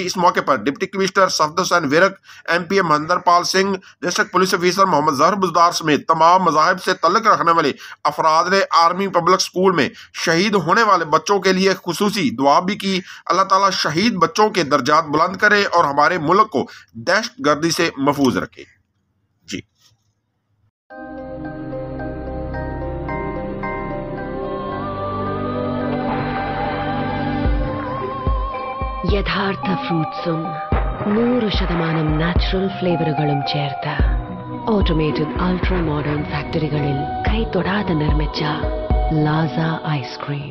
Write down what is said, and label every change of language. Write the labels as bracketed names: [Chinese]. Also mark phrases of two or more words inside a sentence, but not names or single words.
[Urdu] اس موقع پر [English] deputy commissioner [Urdu] صفدر حسین ویرک، MP مہندر پال سنگھ، [English] district police officer [Urdu] محمد ظفر بزدار سمیت تمام مذاہب سے تعلق رکھنے والے افراد نے آرمی پبلک اسکول میں شہید ہونے والے بچوں کے لیے خصوصی دعا بھی کی۔ اللہ تعالیٰ شہید بچوں کے درجات بلند کرے اور ہمارے ملک کو دہشت گردی سے محفوظ رکھے۔ جی [Malayalam] യഥാർത്ഥ ഫ്രൂട്ട്സും 100% [English] natural flavours [Malayalam] ചേർത്ത് [English] automated ultra modern [Malayalam] ഫാക്ടറികളിൽ കൈതൊടാതെ നിർമ്മിച്ച ലാസ ഐസ്ക്രീം.